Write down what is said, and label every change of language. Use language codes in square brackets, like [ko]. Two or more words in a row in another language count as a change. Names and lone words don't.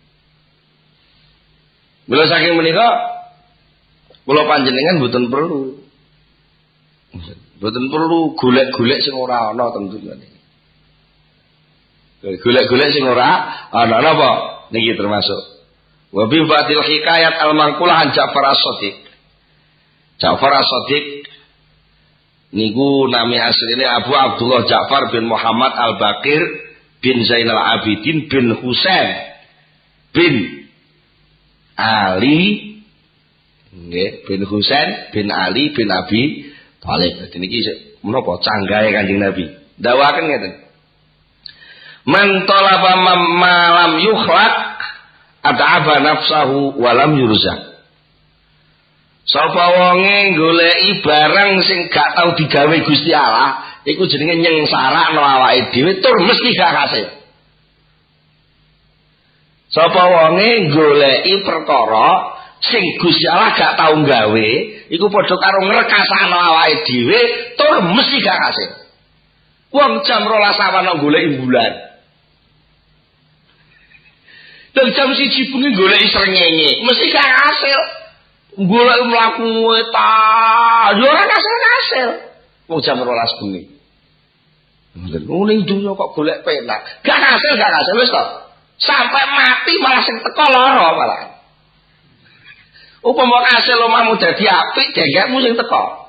[jv] Mula saking menika kula panjenengan mboten perlu. Mboten perlu golek-golek sing ora ana tentunya. Golek-golek sing ora ana napa? Niki termasuk [ar] wa bi fatil hikayat al-manqulah an Ja'far as-Shadiq. [jv] Ja'far as-Shadiq niku nami asline Abu Abdullah Ja'far bin Muhammad al-Baqir bin Zainal Abidin bin Husain bin Ali nggih bin Husain bin Ali bin Abi Thalib. Dadi niki menapa canggahe Kanjeng Nabi. Dawaken ngeten. [ar] Man talaba malam yukhlaq at'aba nafsahu walam yurzaq. [jv] Sapa wonge goleki barang sing gak tau digawe Gusti Allah, iku jenenge nyengsarakno awake dhewe tur mesti gak kasil. Sapa wonge goleki perkara sing Gusti Allah gak tau gawe, iku padha karo ngrekasakno awake dhewe tur mesti gak kasil. Wong jam 12 awan goleki bulan. Dan jam 1 bengi goleki srengenge, mesti gak kasil. Golek mlaku ta, yo ora kasil-kasil. Wong jam 12 bengi. Ngono dunya kok golek penak. Gak kasil wis to. Sampai mati malah sing teko lara malah. Upama kasil omahmu dadi apik, jenggetmu sing teko.